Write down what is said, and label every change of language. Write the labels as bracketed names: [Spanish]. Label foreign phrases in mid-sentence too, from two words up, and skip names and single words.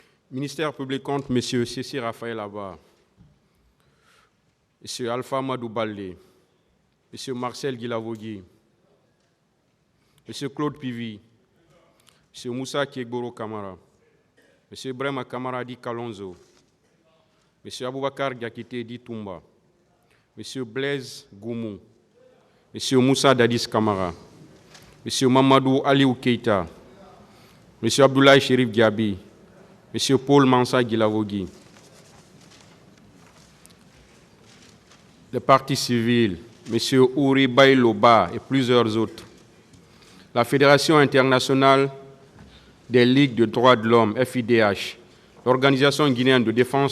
[French] Ministère public compte M. Cécile Raphaël Abba, M. Alpha Madou Baldé, M. Marcel Guilavogui, M. Claude Pivi, M. Moussa Kiegboro Kamara, M. Brema Kamara Di Kalonzo, M. Aboubakar Diakité Di Toumba, M. Blaise Goumou, M. Moussa Dadis Kamara, M. Mamadou Aliou Keita, M. Abdoulaye Chérif Diaby, M. Paul Mansa Guilavogui, les partis civils, M. Ouri Bayloba et plusieurs autres, la Fédération internationale des ligues de droits de l'homme, FIDH, l'Organisation guinéenne de défense